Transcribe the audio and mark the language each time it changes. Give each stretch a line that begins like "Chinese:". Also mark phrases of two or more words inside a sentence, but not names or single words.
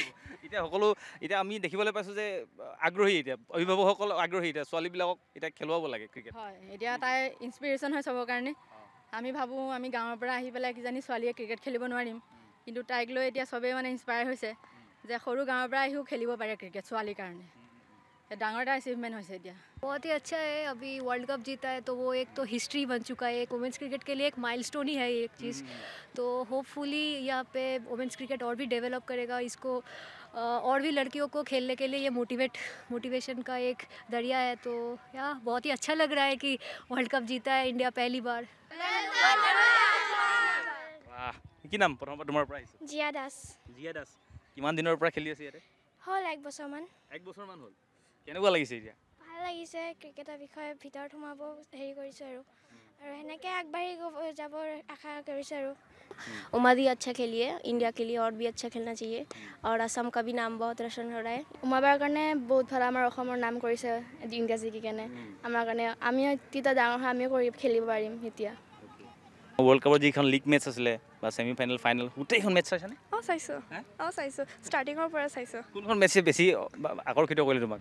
Assamese: এতিয়া আমি দেখিবলৈ পাইছোঁ যে আগ্ৰহী, এতিয়া অভিভাৱকসকল আগ্ৰহী, এতিয়া ছোৱালীবিলাকক এতিয়া খেলুৱাব লাগে ক্ৰিকেট। হয়, এতিয়া তাই ইনস্পিৰেশ্যন হয় চবৰ কাৰণে। আমি ভাবোঁ আমি গাঁৱৰ পৰা আহি পেলাই কিজানি ছোৱালীয়ে ক্ৰিকেট খেলিব নোৱাৰিম, কিন্তু তাইক লৈ এতিয়া চবেই মানে ইনস্পায়াৰ হৈছে যে সৰু গাঁৱৰ পৰা আহিও খেলিব পাৰে ক্ৰিকেট ছোৱালীৰ কাৰণে। डांगर टा अचीवमेंट हो दिया।
Hindi: बहुत ही अच्छा है। अभी
English: world cup
Hindi: जीता है तो वो एक तो हिस्ट्री बन चुका है, एक
English: women's cricket
Hindi: के लिए एक माइलस्टोन ही है ये एक चीज़। तो होपफुली यहाँ पे
English: women's cricket
Hindi: और भी डेवलप करेगा, इसको और भी लड़कियों को खेलने के लिए ये मोटिवेशन का एक दरिया है। तो यार बहुत ही अच्छा लग रहा है कि
English: world cup
Hindi: जीता है इंडिया पहली बार।
Assamese: কি নাম প্ৰথমতে তোমাৰ পৰা আহিছে? জিয়া দাস। জিয়া দাস, কিমান দিনৰ পৰা খেলি আছে ইয়াতে? হ'ল 1 বছৰমান। 1 বছৰমান হ'ল। কেনেকুৱা লাগিছে এতিয়া? ভাল লাগিছে, ক্ৰিকেটৰ বিষয়ে ভিতৰত সোমাব হেৰি কৰিছোঁ আৰু সেনেকৈ আগবাঢ়ি যাবৰ আশা কৰিছোঁ আৰু।
Hindi: उमा भी अच्छा खेली है, इंडिया के लिए और भी अच्छा खेलना चाहिए और असम का भी नाम बहुत रोशन हो रहा है।
Assamese: উমা বাৰ কাৰণে বহুত ভাল, আমাৰ অসমৰ নাম কৰিছে ইণ্ডিয়া জিকি কেনে। আমাৰ কাৰণে আমি তেতিয়া ডাঙৰ হয় আমিও খেলিব পাৰিম এতিয়া।
English: world cup
Assamese: যিখন
English: league match
Assamese: আছিলে বা
English: semi final final
Assamese: গোটেইখন মেটচ চাইছানে? চাইছোঁ ষ্টাৰ্টিঙৰ পৰা চাইছোঁ। কোনখন মেটচে বেছি আকৰ্ষিত কৰিলে তোমাক?